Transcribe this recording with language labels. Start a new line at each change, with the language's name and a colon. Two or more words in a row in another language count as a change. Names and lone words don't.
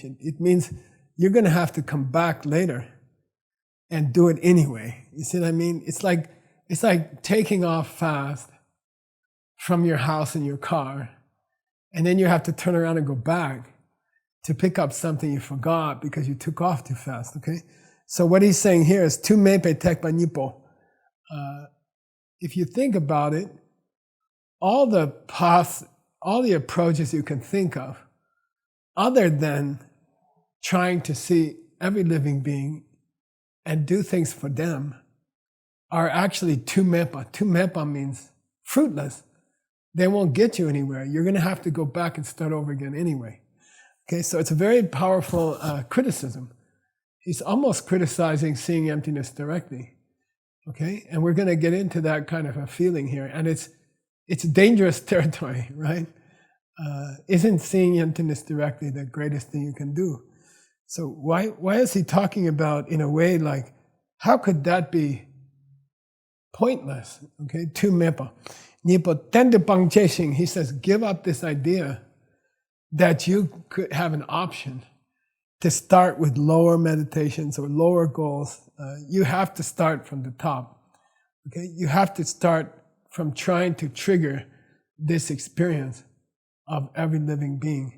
English: It means you're going to have to come back later and do it anyway. You see what I mean? It's like taking off fast from your house in your car, and then you have to turn around and go back to pick up something you forgot because you took off too fast, okay? So what he's saying here is
Tibetan: tu mepe tekpa nipo.
English: If you think about it, all the approaches you can think of, other than trying to see every living being and do things for them, are actually
Tibetan: tu mepa. Tu mepa
English: means fruitless. They won't get you anywhere. You're going to have to go back and start over again anyway. Okay, so it's a very powerful criticism. He's almost criticizing seeing emptiness directly. Okay, and we're going to get into that kind of a feeling here, and it's dangerous territory, right? Isn't seeing emptiness directly the greatest thing you can do? So why is he talking about in a way like, how could that be pointless? Okay,
Tibetan: tu mepa. Nipo tende pangcheshing,
English: he says, give up this idea that you could have an option to start with lower meditations or lower goals. You have to start from the top. Okay, you have to start from trying to trigger this experience of every living being.